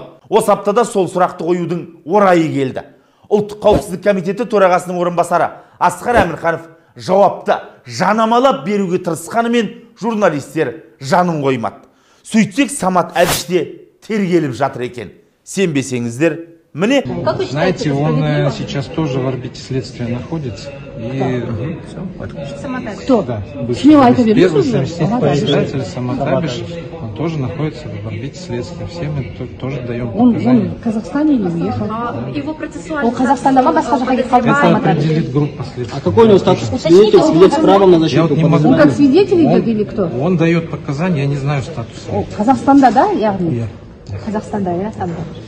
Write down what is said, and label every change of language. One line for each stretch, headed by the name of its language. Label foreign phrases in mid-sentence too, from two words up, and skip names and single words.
Kazakh: Осы аптада сол сұрақты қоюдың орайы келді. Ұлттық қауіпсіздік комитеті төрағасының орынбасары Асқар Әмірханов жауапты жанамалап беруге тырысқанымен журналистер жанын қоймады. Сөйтсек Самат Әбіш те тергеліп жатыр екен. Сенбесеңіздер, міне.
Russian: Знаете, он сейчас тоже в орбите следствия находится. И кто? Да, Первый заместитель председателя Самат Әбіш, он тоже находится в орбите следствия. Все мы тоже даем показания. Он в Казахстане или уехал? Его процессуальный... Он
Kazakh: Казахстанда ма басқа жаққа кетіп қалды ма?
Russian: Это определит группа следствия. А какой у него статус? Свидетель с правом на защиту? Я вот не могу. Он как свидетель идет или кто? Он дает показания, я не знаю статуса.
Kazakh: Казахстанда, да? Яғни? Иә. Казахстанда,
Russian: я там.